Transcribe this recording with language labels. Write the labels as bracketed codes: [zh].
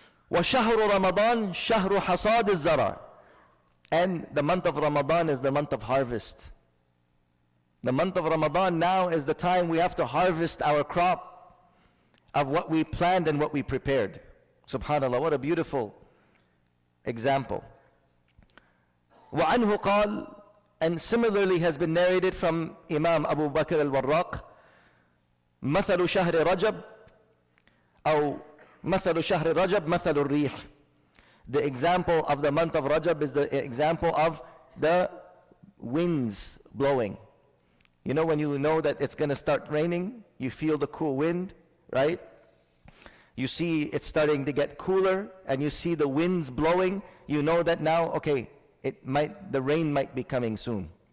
[ar] وَشَهْرُ رَمَضَانْ شَهْرُ حَصَادِ الزَّرَعِ. [en] And the month of Ramadan is the month of harvest. The month of Ramadan now is the time we have to harvest our crop of what we planned and what we prepared. Subhanallah, what a beautiful example. [ar] وعنه قال, [en] and similarly has been narrated from Imam Abu Bakr al-Warraq, [ar] مثل شهر رجب أو مثل شهر رجب مثل الريح. [en] The example of the month of Rajab is the example of the winds blowing. You know, when you know that it's going to start raining, you feel the cool wind, right? You see it's starting to get cooler and you see the winds blowing, you know that now, okay, the rain might be coming soon.